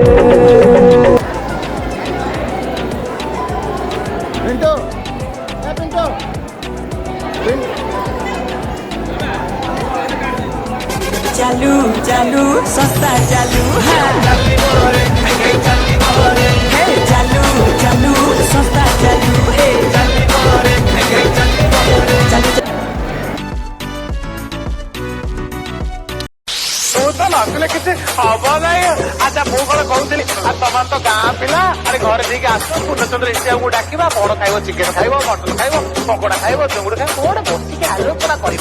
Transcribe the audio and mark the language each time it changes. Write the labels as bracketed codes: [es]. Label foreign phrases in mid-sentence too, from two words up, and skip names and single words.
[hi] पिंटू पिंटू चालू चालू सस्ता चालू चालू चालू सस्ता चालू [or] ଆସିଲେ କିଛି ହବ ନାହିଁ। ଆଚ୍ଛା ମୁଁ କଣ କହୁଥିଲି ତମର ତ ଗାଁ ପିଲା ଆରେ ଘରେ ଦେଇକି ଆସ ପୂର୍ଣ୍ଣଚନ୍ଦ୍ର ଇଣ୍ଡିଆକୁ ଡାକିବା କଣ ଖାଇବ ଚିକେନ ଖାଇବ ମଟନ ଖାଇବ ପକୋଡା ଖାଇବ ଚୁଙ୍ଗୁଡି ଖାଇବ କୋଉଟେ ବସିକି ଆଲୋଚନା କରିବା।